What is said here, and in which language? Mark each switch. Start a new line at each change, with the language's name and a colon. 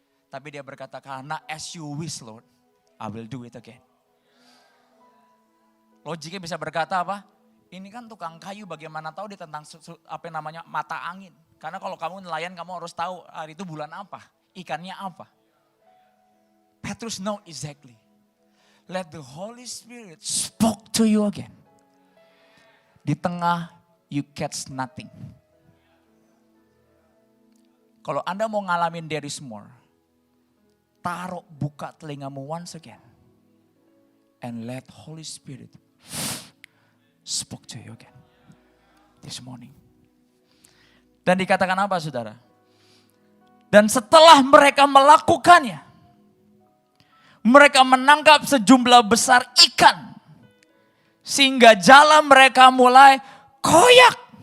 Indonesian: Tapi dia berkata, karena
English: as you wish Lord, I will do it again.
Indonesian: Logiknya bisa berkata apa? Ini kan tukang kayu, bagaimana tahu dia tentang apa namanya mata angin. Karena kalau kamu nelayan, kamu harus tahu hari itu bulan apa, ikannya apa.
English: Petrus know exactly. Let the Holy Spirit spoke to you again.
Indonesian: Di tengah
English: you catch nothing.
Indonesian: Kalau Anda mau ngalamin
English: there is more,
Indonesian: buka telingamu
English: once again. And let Holy Spirit spoke to you again this morning.
Indonesian: Dan dikatakan apa saudara? Dan setelah mereka melakukannya, mereka menangkap sejumlah besar ikan. Sehingga jala mereka mulai koyak.